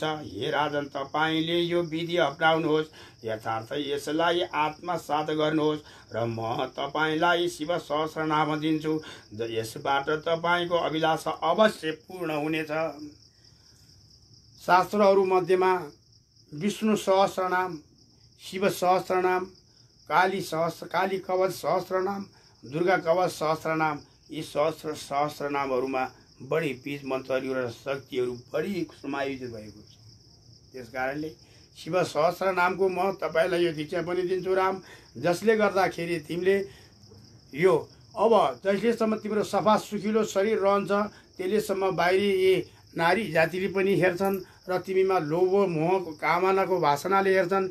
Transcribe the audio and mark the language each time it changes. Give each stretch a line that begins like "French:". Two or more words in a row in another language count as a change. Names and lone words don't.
Nepali: हे राजन, तपाईँले यो विधि अपनाउनुहोस्, यथार्थ यसलाई आत्मसात गर्नुहोस् र म तपाईँलाई शिव सहस्रनाम दिन्छु। यसबाट तपाईँको अभिलाषा अवश्य पूर्ण हुनेछ। शास्त्रहरू मध्येमा विष्णु सहस्रनाम, शिव सहस्रनाम, काली कवच सहस्रनाम, दुर्गा कवच सहस्रनाम, यी सहस्रनामहरूमा बढी बीज मन्त्रहरू र शक्तिहरू बढी समायोजित भएको छ। त्यस कारणले शिव सहस्रनामको म तपाईँलाई यो दीक्षा पनि दिन्छु राम, जसले गर्दाखेरि तिमीले यो अब जहिलेसम्म तिम्रो सफा सुखिलो शरीर रहन्छ त्यसलेसम्म बाहिरी यी नारी जातिले पनि हेर्छन् र तिमीमा लोभ मोह कामनाको वासनाले हेर्छन्।